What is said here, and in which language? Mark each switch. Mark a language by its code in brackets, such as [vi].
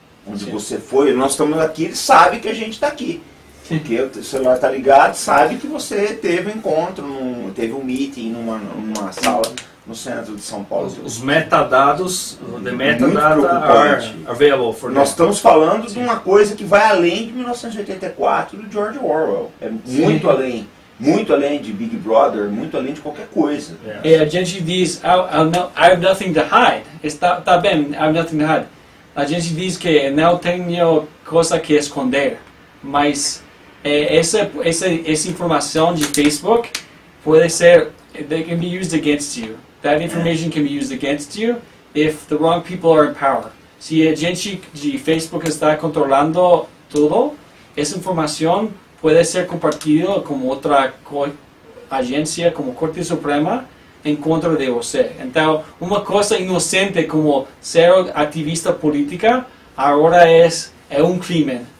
[pt] Onde você foi, nós estamos aqui, eles sabem que a gente está aqui. Porque o celular está ligado, sabe que você teve um encontro, teve um meeting numa sala no centro de São Paulo. Os metadados, [en] the metadata are available for [pt] Nós estamos falando de uma coisa que vai além de 1984 do George Orwell. É muito além. Muito além de Big Brother, muito além de qualquer coisa. E a gente diz, [en] I have nothing to hide. [pt] Está bem, [en] I have nothing to hide. [pt] A gente diz que não tenho coisa que esconder, mas essa informação de Facebook pode ser, [en] they can be used against you. That information can be used against you if the wrong people are in power. [pt] Se a gente de Facebook está controlando tudo, essa informação pode ser compartilhado com outra agência, como Corte Suprema, em contra de você. Então, uma coisa inocente como ser ativista política, agora é um crime.